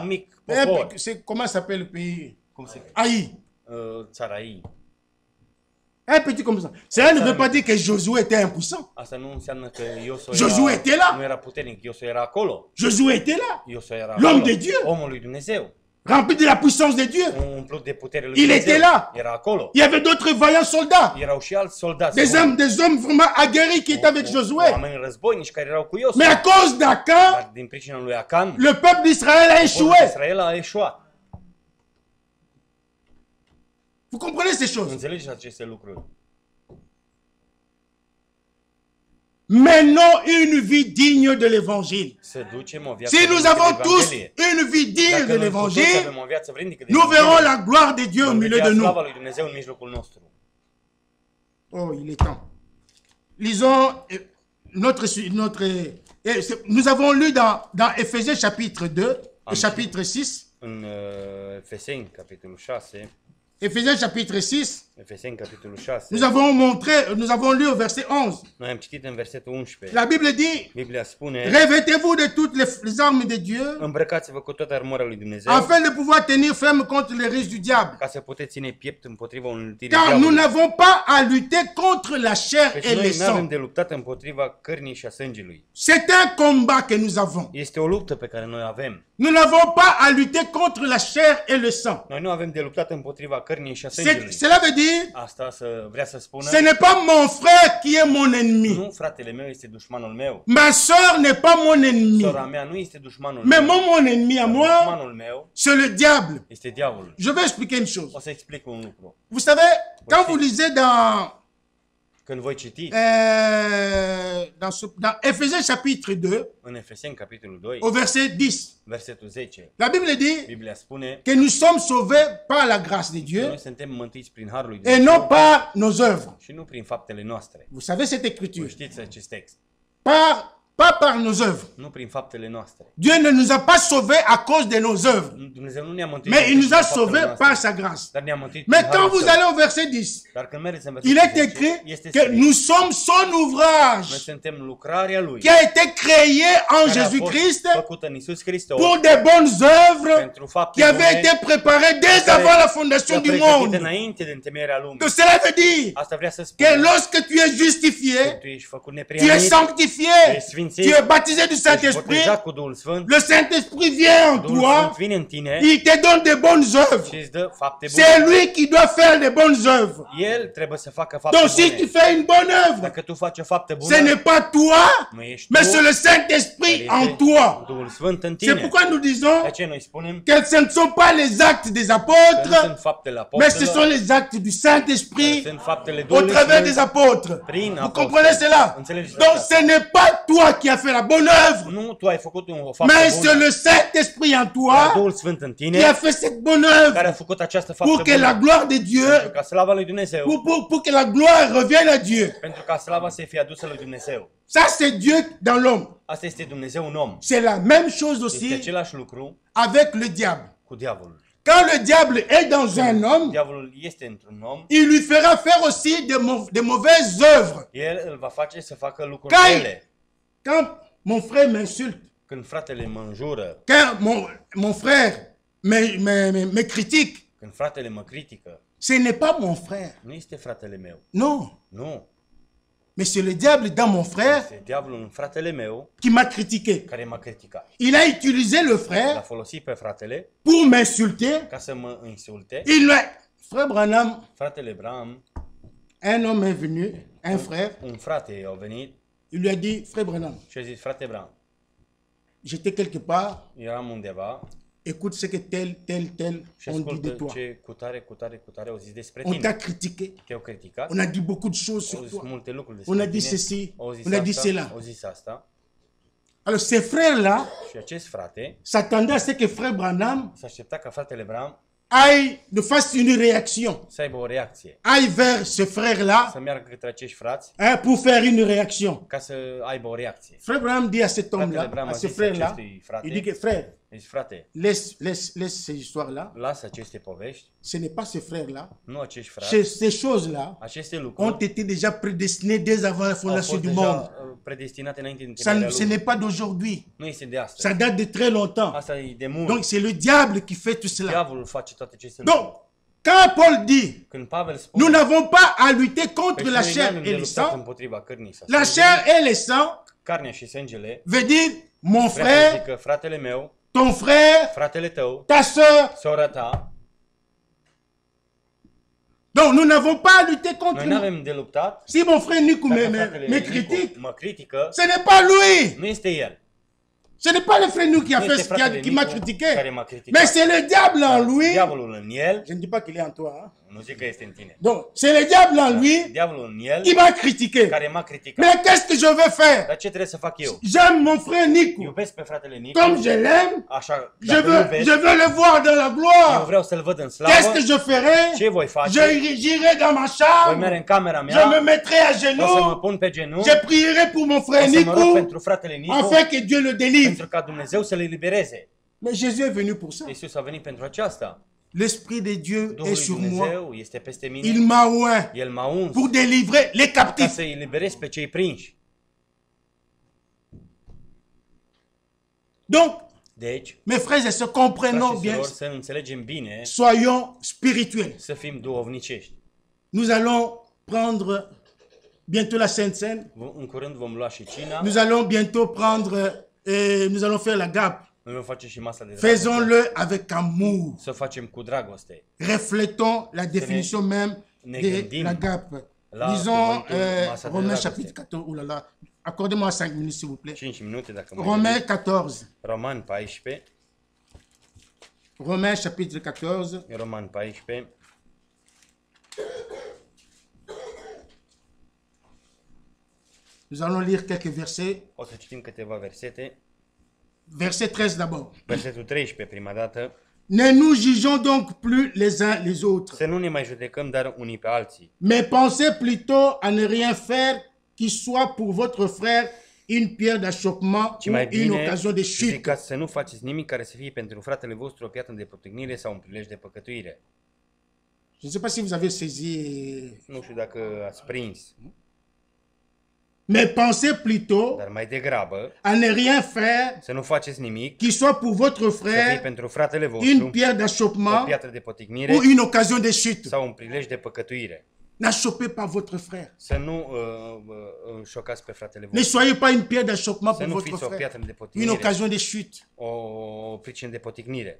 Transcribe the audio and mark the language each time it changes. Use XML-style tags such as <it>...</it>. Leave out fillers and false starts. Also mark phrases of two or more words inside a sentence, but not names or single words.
<ro>un mic popor.</ro> <fr>Comment s'appelle le pays?</fr> <ro>Cum se Aïe. țara ei.</ro> <fr>Un petit comme ça. Cela ne veut pas dire que Josué était impuissant.</fr> <ro>Asta nu înseamnă că</ro> <fr>Josué était là.</fr> <ro>nu era puternic. Iosua era acolo.</ro> <fr>Josué était là.</fr> <ro>Iosua era</ro> <fr>L'homme</fr> <ro>acolo.</ro> <fr>de Dieu.</fr> <ro>Omul lui Dumnezeu.</ro> <fr>Rempli de la puissance de Dieu.</fr> <ro>Umplut de putere lui</ro> <fr>Il</fr> <ro>Dumnezeu.</ro> <fr>était là.</fr> <ro>Era acolo.</ro> <fr>Il y avait d'autres vaillants soldats.</fr> <ro>Erau și alți soldați.</ro> <fr>Des hommes vraiment aguerris qui étaient avec Josué.</fr> <ro>Oameni războinici care erau cu Iosua.</ro> <fr>Mais à cause d'Acan,</fr> <ro>Dar din pricina lui Acan,</ro> <fr>le peuple d'Israël a</fr> <ro>poporul</ro> <fr>échoué.</fr> <ro>Israel a eșuat.</ro> <fr>Vous comprenez ces choses?</fr> <ro>Înțelegeți aceste lucruri?</ro> <fr>Menons une vie digne de l'évangile.</fr> <ro>Să ducem o viață</ro> <fr>Si nous</fr> <ro>vrednică de</ro> <fr>avons tous</fr> <ro>Evanghelie.</ro> <fr>une vie digne</fr> <ro>Dacă</ro> <fr>de</fr> <ro>noi cu toți</ro> <fr>l'évangile,</fr> <ro>avem o viață vrednică de</ro> <fr>nous verrons</fr> <ro>Evanghelie,</ro> <fr>la gloire de Dieu au</fr> <ro>vom</ro> <fr>milieu</fr> <ro>vedea</ro> <fr>de nous.</fr> <ro>slava lui Dumnezeu în mijlocul nostru.</ro> <fr>Oh, il est temps. Lisons nous avons lu dans Éphésiens chapitre 2 et chapitre 6.</fr> <ro>În Efeseni, capitolul 6,</ro> <fr>Éphésiens chapitre 6.</fr> <ro>Efeseni, capitolul 6,</ro> <fr>Nous avons lu au verset 11.</fr> <ro>noi am citit în versetul 11.</ro> <fr>La Bible dit,</fr> <ro>Biblia spune,</ro> <fr>revêtez-vous de toutes les armes de Dieu,</fr> <ro>îmbrăcați-vă cu toată armura lui Dumnezeu,</ro> <fr>afin de pouvoir tenir ferme contre les risques du diable.</fr> <ro>ca să puteți ține piept împotriva uneltirii</ro> <fr>Car nous</fr> <ro>diavolului.</ro> <fr>n'avons pas à lutter contre la chair</fr> <ro>Deci</ro> <fr>et le</fr> <ro>noi nu avem</ro> <fr>sang.</fr> <ro>de luptat împotriva cărnii și a sângelui.</ro> <fr>C'est un combat que nous avons.</fr> <ro>Este o luptă pe care noi avem.</ro> <fr>Nous n'avons pas à lutter contre la chair et le sang.</fr> <ro>Noi nu avem de luptat împotriva cărnii și a sângelui.</ro> <fr>Cela veut dire,</fr> <ro>Asta vrea să spună,</ro> <fr>ce n'est pas mon frère qui est mon ennemi.</fr> <ro>nu fratele meu este dușmanul meu.</ro> <fr>Ma soeur n'est pas mon ennemi.</fr> <ro>Sora mea nu este dușmanul</ro> <fr>Mais</fr> <ro>meu.</ro> <fr>mon ennemi à moi,</fr> <ro>Dușmanul meu</ro> <fr>c'est le diable.</fr> <ro>este diavolul.</ro> <fr>Je vais expliquer une chose.</fr> <ro>O să explic un lucru.</ro> <fr>Vous savez, quand vous lisez</fr> <ro>Când voi citi</ro> <fr>dans Éphésiens chapitre 2,</fr> <ro>în Efeseni, capitolul 2,</ro> <fr>au verset 10,</fr> <ro>versetul 10,</ro> <fr>la Bible dit</fr> <ro>Biblia spune</ro> <fr>que nous sommes sauvés par la grâce de</fr> <ro>că</ro> <fr>Dieu</fr> <ro>noi suntem mântuiți prin harul lui</ro> <fr>et non</fr> <ro>Dumnezeu</ro> <fr>par nos œuvres.</fr> <ro>și nu prin faptele noastre.</ro> <fr>Vous savez cette</fr> <ro>Voi</ro> <fr>écriture.</fr> <ro>știți acest text.</ro> <fr>Par Pas par nos œuvres.</fr> <ro>Nu prin faptele noastre.</ro> <fr>Dieu ne nous a pas sauvés à cause de nos œuvres.</fr> <ro>Dumnezeu nu ne-a mântuit.</ro> <fr>Mais il nous a</fr> <ro>prin faptele</ro> <fr>sauvés</fr> <ro>noastre,</ro> <fr>par sa grâce.</fr> <ro>dar ne-a mântuit</ro> <fr>Mais</fr> <ro>prin</ro> <fr>quand</fr> <ro>harul</ro> <fr>vous</fr> <ro>său.</ro> <fr>allez au verset 10,</fr> <ro>Dar când mergeți în</ro> <fr>il</fr> <ro>versetul</ro> <fr>est</fr> <ro>10,</ro> <fr>écrit</fr> <ro>este</ro> <fr>que</fr> <ro>scris,</ro> <fr>nous sommes son</fr> <ro>noi</ro> <fr>ouvrage</fr> <ro>suntem lucrarea lui,</ro> <fr>qui a été créé en</fr> <ro>care a fost</ro> <fr>Jésus-Christ</fr> <ro>făcută în Iisus Hristos</ro> <fr>pour des bonnes œuvres</fr> <ro>pentru fapte</ro> <fr>qui avaient</fr> <ro>bune,</ro> <fr>été préparées dès</fr> <ro>care</ro> <fr>avant la fondation</fr> <ro>le-a</ro> <fr>du</fr> <ro>pregătit</ro> <fr>monde.</fr> <ro>înainte de întemeierea lumii.</ro> <fr>Donc cela veut dire</fr> <ro>Asta vrea să</ro> <fr>que</fr> <ro>spună</ro> <fr>lorsque tu es</fr> <ro>că</ro> <fr>justifié,</fr> <ro>tu ești făcut</ro> <fr>tu es</fr> <ro>neprianit,</ro> <fr>sanctifié,</fr> <ro>ești sfințit,</ro> <fr>tu es baptisé du</fr> <ro>ești</ro> <fr>Saint-Esprit,</fr> <ro>botezat cu Duhul Sfânt,</ro> <fr>le Saint-Esprit vient en</fr> <ro>Duhul</ro> <fr>toi,</fr> <ro>Sfânt vine în tine</ro> <fr>il te donne de bonnes œuvres.</fr> <ro>și îți dă fapte</ro> <fr>C'est</fr> <ro>bune.</ro> <fr>lui qui doit faire de bonnes œuvres.</fr> <ro>El trebuie să facă fapte</ro> <fr>Donc si tu</fr> <ro>bune.</ro> <fr>fais une bonne œuvre,</fr> <ro>Dacă tu faci o faptă</ro> <fr>ce</fr> <ro>bună,</ro> <fr>n'est pas toi,</fr> <ro>nu ești</ro> <fr>mais</fr> <ro>tu,</ro> <fr>c'est le</fr> <ro>dar</ro> <fr>Saint-Esprit en</fr> <ro>este</ro> <fr>toi.</fr> <ro>Duhul Sfânt în</ro> <fr>C'est</fr> <ro>tine.</ro> <fr>pourquoi nous disons</fr> <ro>De aceea noi spunem</ro> <fr>que ce ne sont pas les actes des</fr> <ro>că nu</ro> <fr>apôtres,</fr> <ro>sunt faptele</ro> <fr>mais ce sont</fr> <ro>apostolilor,</ro> <fr>les actes du Saint-Esprit</fr> <ro>sunt faptele</ro> <fr>au</fr> <ro>Duhului</ro> <fr>travers des</fr> <ro>Sfânt.</ro> <fr>apôtres.</fr> <ro>Prin</ro> <fr>Vous</fr> <ro>apostoli.</ro> <fr>comprenez cela?</fr> <ro>Înțelegeți</ro> <fr>Donc</fr> <ro>asta?</ro> <fr>ce n'est pas toi qui as fait la bonne œuvre,</fr> <ro>Nu tu ai făcut o faptă</ro> <fr>mais c'est</fr> <ro>bună,</ro> <fr>le Saint-Esprit en</fr> <ro>dar</ro> <fr>toi</fr> <ro>Duhul Sfânt în</ro> <fr>qui</fr> <ro>tine</ro> <fr>a fait cette bonne</fr> <ro>care</ro> <fr>œuvre</fr> <ro>a făcut această</ro> <fr>pour</fr> <ro>faptă</ro> <fr>que la</fr> <ro>bună.</ro> <fr>gloire de Dieu,</fr> <ro>Pentru ca slava lui Dumnezeu,</ro> <fr>pour que la gloire revienne à Dieu.</fr> <ro>pentru ca slava să fie adusă lui Dumnezeu.</ro> <fr>Ça c'est Dieu dans l'homme.</fr> <ro>Asta este Dumnezeu un om.</ro> <fr>C'est la même chose</fr> <ro>Este</ro> <fr>aussi</fr> <ro>același lucru</ro> <fr>avec le diable.</fr> <ro>cu diavolul.</ro> <fr>Quand le diable est dans un homme,</fr> <ro>Diavolul este într-un om,</ro> <fr>il lui fera faire aussi de mauvaises œuvres.</fr> <ro>el îl va face să facă lucruri Cai! rele.</ro> <fr>Quand mon frère m'insulte,</fr> <ro>Când fratele mă înjură,</ro> <fr>quand mon frère me critique,</fr> <ro>când fratele mă critică,</ro> <fr>ce n'est pas mon frère.</fr> <ro>nu este fratele meu.</ro> <fr>Non,</fr> <ro>Nu.</ro> <fr>mais c'est le diable dans mon frère</fr> <ro>Este diavolul în fratele meu</ro> <fr>qui m'a critiqué.</fr> <ro>care m-a criticat.</ro> <fr>Il a utilisé le</fr> <ro>L-a</ro> <fr>frère</fr> <ro>folosit pe fratele</ro> <fr>pour m'insulter.</fr> <ro>ca să mă insulte.</ro> <fr>Frère Branham,</fr> <ro>Fratele Bram,</ro> <fr>un homme est venu, un frère,</fr> <ro>un frate a venit</ro> <fr>il lui a dit, frère Branham,</fr> <ro>și a zis, frate Bram,</ro> <fr>j'étais quelque part,</fr> <ro>eram undeva</ro> <fr>écoute ce que tel</fr> <ro>și</ro> <fr>on dit de</fr> <ro>ascultă</ro> <fr>toi.</fr> <ro>ce cutare au zis despre</ro> <fr>On</fr> <ro>tine.</ro> <fr>t'a critiqué,</fr> <ro>Te-au criticat,</ro> <fr>on a dit beaucoup de choses</fr> <ro>au</ro> <fr>sur</fr> <ro>zis</ro> <fr>toi.</fr> <ro>multe lucruri</ro> <fr>On a</fr> <ro>despre</ro> <fr>dit</fr> <ro>tine,</ro> <fr>ceci,</fr> <ro>au zis</ro> <fr>on a dit</fr> <ro>asta,</ro> <fr>cela.</fr> <ro>au zis asta.</ro> <fr>Alors ces frères-là</fr> <ro>Și acest frate</ro> <fr>s'attendaient à ce que frère Branham</fr> <ro>s-a așteptat ca fratele Bram</ro> <fr>fasse une réaction,</fr> <ro>să aibă o reacție,</ro> <fr>aille vers ce frère-là</fr> <ro>să meargă către acești frați</ro> <fr>pour faire une réaction.</fr> <ro>ca să aibă o reacție.</ro> <fr>Frère Branham dit à cet</fr> <ro>Fratele</ro> <fr>homme-là,</fr> <ro>Bram</ro> <fr>à</fr> <ro>a</ro> <fr>ce</fr> <ro>zis</ro> <fr>frère-là,</fr> <ro>acestui frate,</ro> <fr>il dit que frère,</fr> <ro>deci frate,</ro> <fr>laisse ces histoires-là.</fr> <ro>lasă aceste povești,</ro> <fr>Ce n'est pas ces frères-là.</fr> <ro>nu acești frați,</ro> <fr>Ces choses-là</fr> <ro>aceste</ro> <fr>ont</fr> <ro>lucruri</ro> <fr>été déjà prédestinées dès avant la</fr> <ro>au</ro> <fr>fondation</fr> <ro>fost</ro> <fr>du</fr> <ro>deja</ro> <fr>monde.</fr> <ro>predestinate înainte de</ro> <fr>Ça,</fr> <ro>întemeierea</ro> <fr>ce</fr> <ro>lumii.</ro> <fr>n'est pas d'aujourd'hui.</fr> <ro>Nu este de astăzi.</ro> <fr>Ça date de très longtemps.</fr> <ro>Asta e de mult.</ro> <fr>Donc c'est le diable qui fait tout cela.</fr> <ro>Diavolul face toate aceste</ro> <fr>Donc,</fr> <ro>lucruri.</ro> <fr>quand Paul dit,</fr> <ro>Când Pavel spune,</ro> <fr>nous n'avons pas à lutter</fr> <ro>"Păi</ro> <fr>contre</fr> <ro>și</ro> <fr>la</fr> <ro>noi</ro> <fr>chair</fr> <ro>n-avem de</ro> <fr>et le</fr> <ro>luptat</ro> <fr>sang,</fr> <ro>împotriva cărnii sau</ro> <fr>la</fr> <ro>sângele,</ro> <fr>chair et le sang</fr> <ro>carnea și sângele,</ro> <fr>veut dire mon</fr> <ro>vrea să</ro> <fr>frère,</fr> <ro>zică fratele meu,</ro> <fr>ton frère,</fr> <ro>fratele tău,</ro> <fr>ta soeur.</fr> <ro>sora ta.</ro> <fr>Donc nous n'avons pas à lutter</fr> <ro>Noi</ro> <fr>contre</fr> <ro>nu</ro> <fr>nous.</fr> <ro>avem de luptat.</ro> <fr>Si mon frère Nico</fr> <ro>Dacă</ro> <fr>me</fr> <ro>fratele Nicu</ro> <fr>critique,</fr> <ro>mă critică,</ro> <fr>ce n'est pas lui.</fr> <ro>nu este el.</ro> <fr>Ce n'est pas le frère Nico qui a</fr> <ro>Nu</ro> <fr>fait</fr> <ro>este</ro> <fr>ce qui</fr> <ro>fratele</ro> <fr>m'a</fr> <ro>Nicu</ro> <fr>critiqué.</fr> <ro>care m-a criticat.</ro> <fr>Mais c'est le diable en lui.</fr> <ro>Diavolul în el,</ro> <fr>Je ne dis pas qu'il est en toi. Hein.</fr> <ro>nu zic că este în tine.</ro> <fr>Donc, c'est le diable en lui</fr> <ro>Diavolul în el,</ro> <fr>qui m'a critiqué.</fr> <ro>care m-a criticat.</ro> <fr>Mais qu'est-ce que je veux faire?</fr> <ro>Dar ce trebuie să fac eu?</ro> <fr>J'aime mon frère Nico.</fr> <ro>Iubesc pe fratele Nicu,</ro> <fr>Comme je l'aime,</fr> <ro>așa,</ro> <fr>je</fr> <ro>dacă îl iubesc,</ro> <fr>veux le voir dans la</fr> <ro>eu</ro> <fr>gloire.</fr> <ro>vreau să-l văd în</ro> <fr>Qu'est-ce</fr> <ro>slavă.</ro> <fr>que je ferai?</fr> <ro>Ce voi face?</ro> <fr>J'irai dans ma</fr> <ro>Voi merge</ro> <fr>chambre.</fr> <ro>în camera</ro> <fr>Je me</fr> <ro>mea,</ro> <fr>mettrai à</fr> <ro>o să mă</ro> <fr>genoux.</fr> <ro>pun pe genunchi,</ro> <fr>Je prierai pour mon</fr> <ro>o</ro> <fr>frère</fr> <ro>să mă rog</ro> <fr>Nico,</fr> <ro>pentru fratele Nicu,</ro> <fr>afin que Dieu le délivre.</fr> <ro>pentru ca Dumnezeu să-l elibereze.</ro> <fr>Mais Jésus est venu pour ça.</fr> <ro>Iisus a venit pentru aceasta.</ro> <fr>L'Esprit de Dieu</fr> <ro>Duhul</ro> <fr>est</fr> <ro>lui</ro> <fr>sur moi.</fr> <ro>Dumnezeu este peste</ro> <fr>Il</fr> <ro>mine.</ro> <fr>m'a oint</fr> <ro>El m-a uns</ro> <fr>pour délivrer les</fr> <ro>ca</ro> <fr>captifs.</fr> <ro>să-i eliberez pe cei prinși.</ro> <fr>Donc,</fr> <ro>Deci,</ro> <fr>mes frères et sœurs, comprenons</fr> <ro>frați și</ro> <fr>bien,</fr> <ro>surori, să înțelegem bine,</ro> <fr>soyons spirituels.</fr> <ro>să fim duhovnicești.</ro> <fr>Nous allons prendre bientôt la Sainte Seine.</fr> <ro>În curând vom lua și cina,</ro> <fr>Nous allons bientôt prendre, nous allons faire la gape.</fr> <ro>noi vom face și masa de dragoste.</ro> <fr>Faisons-le avec amour.</fr> <ro>Să o facem cu dragoste.</ro> <fr>Reflétons la définition même de la gape. Lisons Romains chapitre 14. Oh là là. Accordez-moi 5 minutes, s'il vous plaît.</fr> <ro>5 minute dacă mai</ro> <fr>Romains 14.</fr> <ro>Roman 14,</ro> <fr>Romains chapitre 14.</fr> <ro>Roman 14,</ro> <fr>Nous allons lire quelques versets.</fr> <ro>o să citim câteva versete.</ro> <fr>Verset 13 d'abord.</fr> <ro>Versetul 13 prima dată.</ro> <fr>Ne nous jugeons donc plus les uns les autres,</fr> <ro>Să nu ne mai judecăm, dar unii pe alții.</ro> <fr>mais pensez plutôt à ne rien faire qui soit pour votre frère une pierre d'achoppement</fr> <ro>ci</ro> <fr>ou</fr> <ro>mai</ro> <fr>une</fr> <ro>bine</ro> <fr>occasion de chute.</fr> <ro>judecați să nu faceți nimic care să fie pentru fratele vostru o piatră de potignire sau un prilej de păcătuire.</ro> <fr>Je ne sais pas si vous avez saisi.</fr> <ro>Nu știu dacă ați prins,</ro> <fr>Mais pensez plutôt</fr> <ro>dar mai degrabă</ro> <fr>à ne rien faire</fr> <ro>să nu faceți nimic,</ro> <fr>qui soit pour votre</fr> <ro>să fie</ro> <fr>frère</fr> <ro>pentru fratele</ro> <fr>une</fr> <ro>vostru</ro> <fr>pierre</fr> <ro>o</ro> <fr>d'achoppement</fr> <ro>piatră de potignire</ro> <fr>ou une occasion de chute.</fr> <ro>sau un prilej de păcătuire.</ro> <fr>N'achoppez pas votre frère.</fr> <ro>Să nu șocați pe fratele</ro> <fr>Ne</fr> <ro>vostru.</ro> <fr>soyez pas une pierre d'achoppement</fr> <ro>Să</ro> <fr>pour</fr> <ro>nu</ro> <fr>votre</fr> <ro>fiți o</ro> <fr>frère.</fr> <ro>piatră de</ro> <fr>Une</fr> <ro>potignire,</ro> <fr>occasion de chute.</fr> <ro>o pricină de potignire.</ro>